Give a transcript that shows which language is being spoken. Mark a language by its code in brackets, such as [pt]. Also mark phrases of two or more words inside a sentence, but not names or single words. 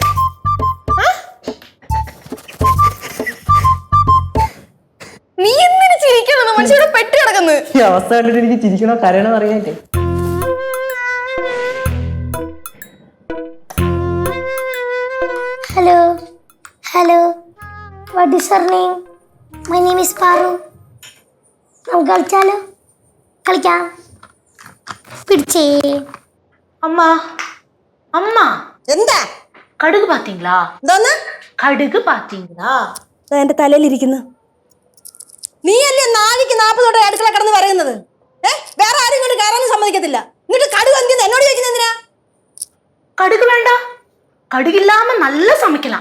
[ml] നീ എന്തിനു ചിരിക്കണം? മനുഷ്യരുടെ പെട്ടി കിടക്കുന്നു. ഈ അവസ്ഥ കണ്ടിട്ട് എനിക്ക് ചിരിക്കണോ കരയണോ അറിയാറ്റേ. [en] hello hello, what is your name? my name is പാറു. [ml] നമുക്ക് കളിച്ചാലോ? കളിക്കാം. പിടിച്ചേ. [ta] அம்மா அம்மா [ml] എന്താ? [ta] கடுகு பாத்தீங்களா? [ml] എന്തോന്ന്? [ta] கடுகு பாத்தீங்களா? [ml] എന്റെ തലയിലിരിക്കുന്നു. നീയല്ലേ 4ക്ക് 40 തൊട്ട് അടുക്കള കിടന്ന് പറയുന്നത്? വേറെ ആരും ഇങ്ങോട്ട് കയറാനും സമ്മതിക്കത്തില്ല. എന്നിട്ട് കടുക് എന്തിനാ എന്നോട് ചോദിക്കുന്നത്? എന്തിനാ? [ta] கடுகு வேண்டாம், கடுகு இல்லாம நல்லா சமைக்கலாம்.